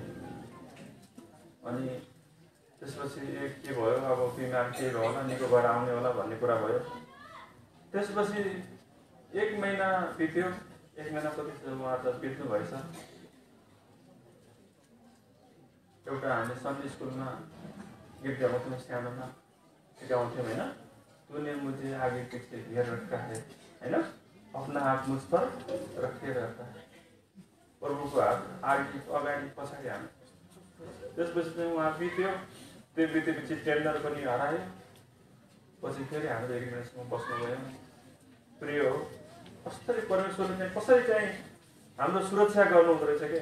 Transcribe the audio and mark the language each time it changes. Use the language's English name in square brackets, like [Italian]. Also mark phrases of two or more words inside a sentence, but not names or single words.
[Nepali] अनि त्यसपछि के भयो, अब बिमार के भयो होला, निको भएर आउने होला भन्ने कुरा भयो। त्यसपछि 1 महिना बित्यो। 1 महिनापछि उहाँ त बित्नु भएछ। एउटा हामी सन्डे स्कुलमा गीत गाउँथ्यौँ, सानोमा सिकाउँथ्यौँ होइन, [Hindi] तूने मुझे आगे पीछे घेर रखा है होइन, अपना हात मुझ पर रखे रहता है, [Nepali] प्रभुको हात अगाडि पछाडि हामी। त्यसपछि चाहिँ उहाँ बित्यो। त्यो बितेपछि टेन्डर पनि हरायो। पछि फेरि हाम्रो एग्रिमेन्टसम्म बस्नु गयो। प्रिय हो, कसरी परमेश्वरले चाहिँ कसरी चाहिँ हाम्रो सुरक्षा गर्नुहुँदो रहेछ के।